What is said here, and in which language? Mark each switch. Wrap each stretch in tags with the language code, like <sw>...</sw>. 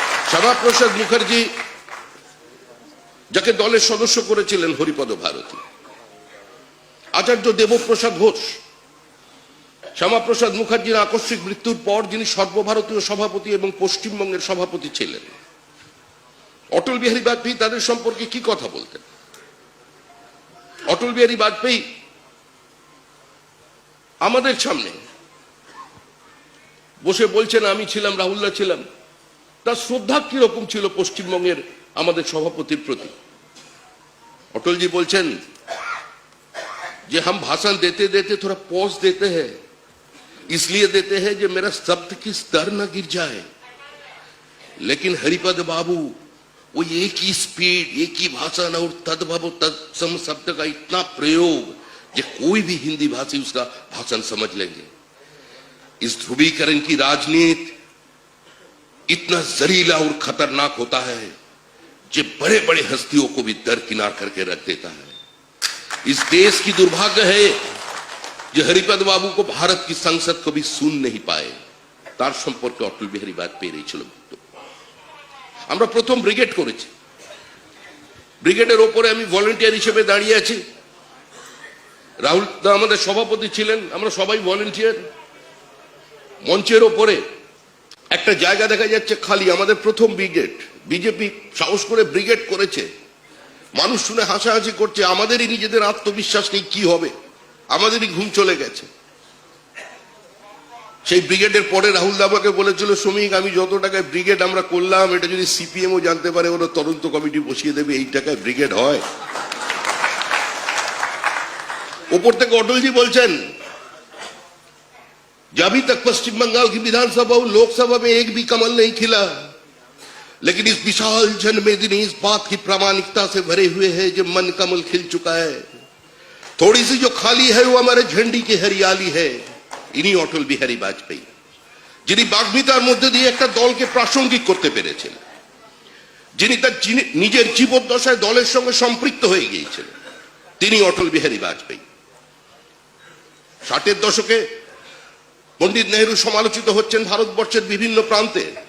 <bn>শ্যামাপ্রসাদ মুখার্জি, যাকে দলের সদস্য করেছিলেন হরিপদ ভারতী, আচার্য দেবপ্রসাদ ঘোষ, শ্যামাপ্রসাদ মুখার্জির আকস্মিক মৃত্যুর পর যিনি সর্বভারতীয় সভাপতি এবং পশ্চিমবঙ্গের সভাপতি ছিলেন, অটল বিহারী বাজপেয়ী তাদের সম্পর্কে কি কথা বলতেন? অটল বিহারী বাজপেয়ী আমাদের সামনে বসে বলছেন, আমি ছিলাম, রাহুলদা ছিলাম। তার শ্রদ্ধা কিরকম ছিল পশ্চিমবঙ্গের আমাদের সভাপতির প্রতি?</bn> <hi>अटल जी बोलছেন যে हम भाषण देते देते थोड़ा पॉज देते हैं, इसलिए देते हैं जो मेरा शब्द की स्तर न गिर जाए। लेकिन हरिपद बाबू वो एक ही स्पीड, एक ही भाषण और तद्भव तत्सम शब्द का इतना प्रयोग जो कोई भी हिंदी भाषी उसका भाषण समझ लेंगे। इस ध्रुवीकरण की राजनीति इतना जहरीला और खतरनाक होता है जो बड़े बड़े हस्तियों को भी दरकिनार करके रख देता है। इस देश की दुर्भाग्य है जो हरिपद बाबू को भारत की संसद को भी सुन नहीं पाए।</hi> <bn>तार সম্পর্কে অটল বিহারী বাজপেয়ীর এই ছিল বক্তব্য। আমরা প্রথম ব্রিগেড করেছি, ব্রিগেডের ওপরে আমি ভলান্টিয়ার হিসেবে দাঁড়িয়ে আছি। রাহুল দা আমাদের সভাপতি ছিলেন, আমরা সবাই ভলান্টিয়ার। মঞ্চের ওপরে একটা জায়গা দেখা যাচ্ছে খালি, আমাদের প্রথম ব্রিগেড। বিজেপি সাহস করে ব্রিগেড করেছে, মানুষ শুনে হাসাহাসি করছে, আমাদেরই নিজেদের আত্মবিশ্বাস নেই কি হবে, আমাদেরই ঘুম চলে গেছে। সেই ব্রিগেডের পরে রাহুল দা আমাকে বলেছিল, শ্রমিক আমি যত টাকায় ব্রিগেড আমরা করলাম, এটা যদি সিপিএমও জানতে পারে ওরা তদন্ত কমিটি বসিয়ে দেবে, এই টাকায় ব্রিগেড হয়? ওপর থেকে অটলজি বলছেন,</bn> <hi>अभी तक पश्चिम बंगाल की विधानसभा और लोकसभा में एक भी कमल नहीं खिला, लेकिन इस विशाल जनमेदिनी इस बात की प्रामाणिकता से भरे हुए है जो मन कमल खिल चुका है। थोड़ी सी जो खाली है वो हमारे झंडी की हरियाली है।</hi> <bn>इन्हीं অটল বিহারী বাজপেয়ী যিনি বাগ্মিতার মধ্যে দিয়ে একটা দলকে প্রাসঙ্গিক করতে পেরেছেন, যিনি তার নিজের জীবদ্দশায় দলের সঙ্গে সম্পৃক্ত হয়ে গিয়েছিলেন, তিনি অটল বিহারী বাজপেয়ী। 60-এর দশকে পণ্ডিত নেহেরু সমালোচিত হচ্ছেন ভারতবর্ষের বিভিন্ন প্রান্তে।</bn>